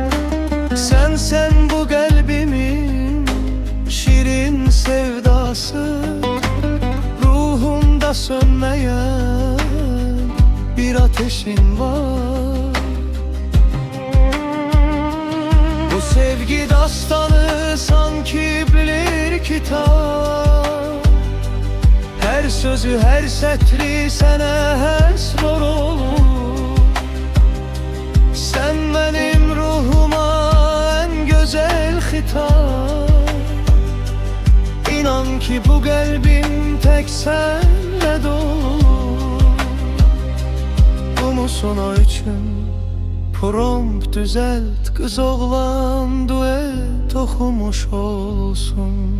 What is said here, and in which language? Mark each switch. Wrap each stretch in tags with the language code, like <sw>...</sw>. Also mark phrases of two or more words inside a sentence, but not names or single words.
<az>Sən bu qəlbimin şirin sevdası, ruhumda sönməyən bir ateşin var. Bu sevgi dastanı sanki bilir kitab, her sözü her sətri sənə həsr olur.</az> <tr>Sen benim ruhuma en güzel hitap, İnan ki bu qəlbim tek senle dolu.</tr> <az>Bu musun o üçün prompt düzelt, kız oğlan duet oxumuş olsun.</az>